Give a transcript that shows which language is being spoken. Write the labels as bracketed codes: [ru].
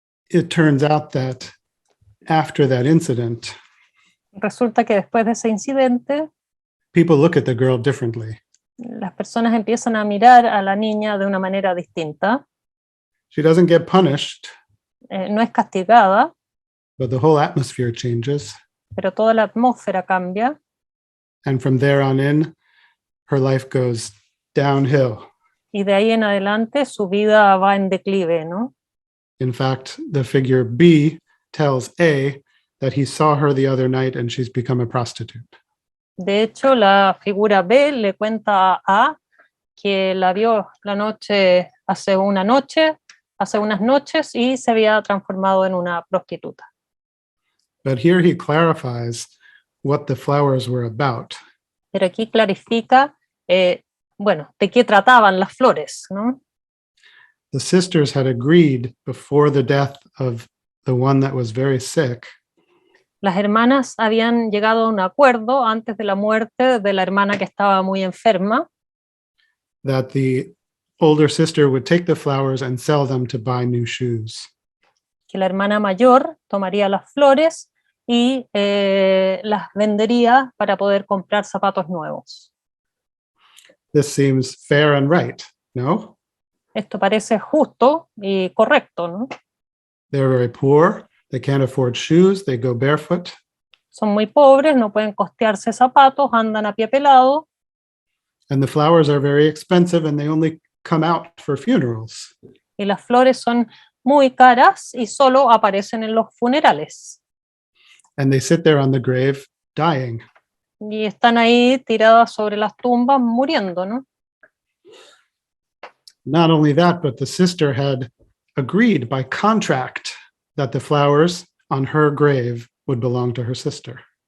[en] It turns out that after that incident, [es] Resulta que después de ese incidente, [en] people look at the girl differently. [es] las personas empiezan a mirar a la niña de una manera distinta. [en] She doesn't get punished, [es] No es castigada, [en] but the whole atmosphere changes. [es] pero toda la atmósfera cambia. [en] And from there on in, her life goes downhill. [es] Y de ahí en adelante su vida va en declive, ¿no? [en] In fact, the figure B tells A that he saw her the other night and she's become a prostitute. [es] De hecho, la figura B le cuenta a A que la vio hace unas noches y se había transformado en una prostituta. [en] But here he clarifies what the flowers were about. [es] Pero aquí clarifica, de qué trataban las flores, ¿no? [en] The sisters had agreed before the death of the one that was very sick [es] Las hermanas habían llegado a un acuerdo antes de la muerte de la hermana que estaba muy enferma, [en] that the older sister would take the flowers and sell them to buy new shoes. [es] que la hermana mayor tomaría las flores y las vendería para poder comprar zapatos nuevos. [en] This seems fair and right, no? [es] Esto parece justo y correcto, ¿no? [en] They're very poor, they can't afford shoes, they go barefoot. [es] Son muy pobres, no pueden costearse zapatos, andan a pie pelado, [en] And the flowers are very expensive and they only come out for funerals. [es] y las flores son muy caras y solo aparecen en los funerales. [en] And they sit there on the grave dying. [es] Y están ahí tiradas sobre las tumbas muriendo, ¿no? [en] Not only that, but the sister had agreed by contract that the flowers on her grave would belong to her sister.